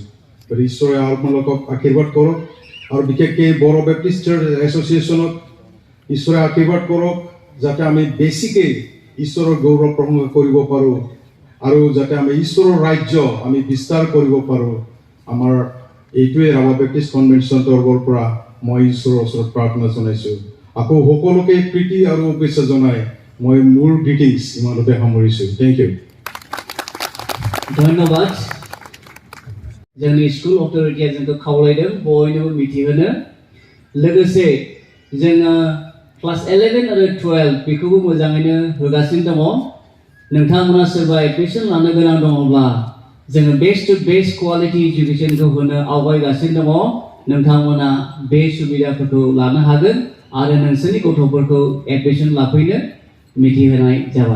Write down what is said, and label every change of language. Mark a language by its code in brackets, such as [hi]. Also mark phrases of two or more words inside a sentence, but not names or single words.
[as] গতিকে ঈশ্বৰে আপোনালোকক আশীৰ্বাদ কৰক আৰু বিশেষকৈ বড়ো বেপ্টিষ্ট চাৰ্চ এছ'চিয়েশ্যনক ঈশ্বৰে আশীৰ্বাদ কৰক যাতে আমি বেছিকৈ ঈশ্বৰৰ গৌৰৱ প্ৰশংসা কৰিব পাৰোঁ আৰু যাতে আমি ঈশ্বৰৰ ৰাজ্য আমি বিস্তাৰ কৰিব পাৰোঁ। আমাৰ এইটোৱে ৰাভা বেপ্টিষ্ট কনভেনশ্যন তৰফৰ পৰা মই ঈশ্বৰৰ ওচৰত প্ৰাৰ্থনা জনাইছোঁ। আকৌ সকলোকে প্ৰীতি আৰু শুভেচ্ছা জনাই মই মোৰ গ্ৰিটিংছ ইমানতে সামৰিছোঁ। [en] Thank you. [as] ধন্যবাদ। [brx] जोंनि [en] school authority [brx] जोंखौ खावलायदों बयनोबो मिथिहोनो लोगोसे जोङो क्लास 11 आरो 12 बेखौबो मोजाङैनो होगासिनो दङ नोंथांमोना सोरबा एडमिशन लानो गोनां दङब्ला जोङो [en] best to best quality education [brx] होनो आवगायगासिनो दङ नोंथांमोना बे सुबिदाफोरखौ लानो हागोन आरो नोंसोरनि गथ'फोरखौ एडमिशन लाफैनो मिथिहोनाय जाबाय